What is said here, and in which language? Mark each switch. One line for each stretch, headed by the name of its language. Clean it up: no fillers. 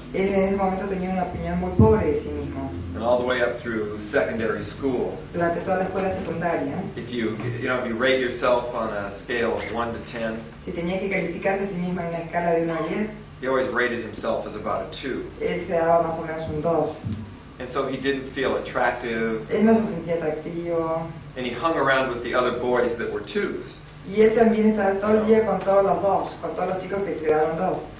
Spanish: él en ese momento tenía una opinión muy pobre de sí mismo.
English: and all the way up through secondary school.
Spanish: Durante toda la escuela secundaria,
English: If you rate yourself on a scale of 1 to 10,
Spanish: si tenía que calificarse a sí mismo en una escala de 1 a 10,
English: he always rated himself as about a 2.
Spanish: él se daba más o menos un 2.
English: And so he didn't feel attractive,
Spanish: Él no se sentía atractivo.
English: and he hung around with the other boys that were 2s.
Spanish: Y él también estaba todo el día con todos los 2, con todos los chicos que se daban 2.